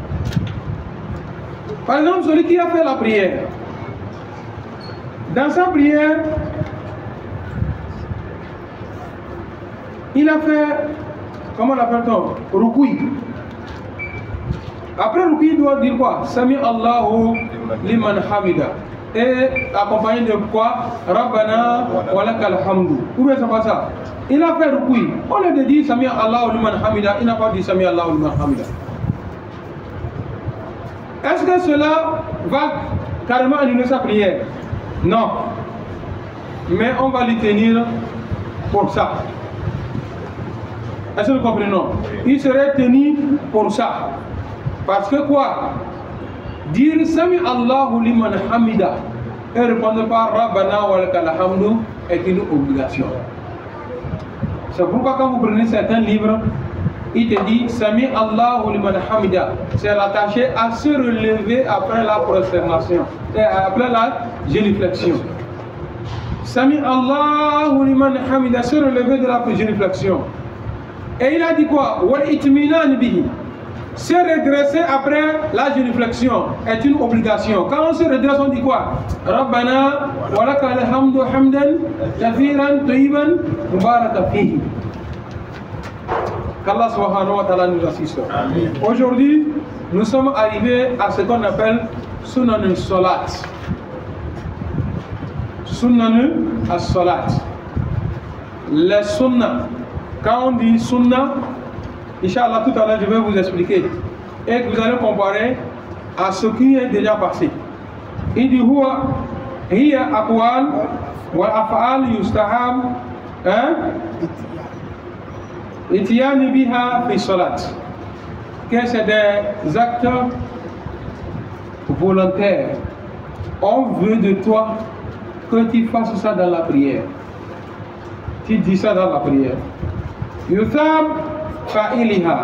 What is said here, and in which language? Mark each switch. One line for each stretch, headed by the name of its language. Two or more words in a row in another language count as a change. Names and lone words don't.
French: Par exemple, celui qui a fait la prière, dans sa prière, il a fait, comment l'appelle-t-on? Rukoui. Après rukoui, il doit dire quoi?
Arabic: سمع الله لمن حمده.
French: Et accompagné de quoi?
Arabic: ربنا ولك الحمد.
French: Où est-ce que ça? Il a fait rukoui. Au lieu de dire
Arabic: سمع الله لمن حمده,
French: il n'a pas dit
Arabic: سمع الله لمن حمده.
French: Est-ce que cela va carrément annuler sa prière? Non. Mais on va lui tenir pour ça. Est-ce que vous comprenez? Non. Il serait tenu pour ça. Parce que quoi? Dire
Arabic: سمع الله لمن حمده
French: et répondre par
Arabic: ربنا ولك الحمد
French: est une obligation. C'est pourquoi quand vous prenez certains livres, il te dit
Arabic: سمع الله لمن حمده.
French: C'est rattaché à se relever après la prosternation, après la génuflexion.
Arabic: سمع الله لمن حمده,
French: se relever de la génuflexion. Et il a dit quoi?
Arabic: والاطمئنان به.
French: Se redresser après la génuflexion est une obligation. Quand on se redresse, on dit quoi?
Arabic: ربنا ولك الحمد حمدا كثيرا طيبا مباركا فيه.
French: Qu'Allah
Arabic: سبحانه وتعالى
French: nous assiste. Aujourd'hui, nous sommes arrivés à ce qu'on appelle
Arabic: سنن الصلاة. سنن الصلاة.
French: Les sunnah. Quand on dit sunnah, Inch'Allah, tout à l'heure, je vais vous expliquer. Et que vous allez comparer à ce qui est déjà passé. Il dit
Arabic: هو هي أقوال وأفعال يستحب الإتيان بها في الصلاة.
French: Que c'est des actes volontaires. On veut de toi que tu fasses ça dans la prière. Tu dis ça dans la prière.
Arabic: يثاب فاعلها.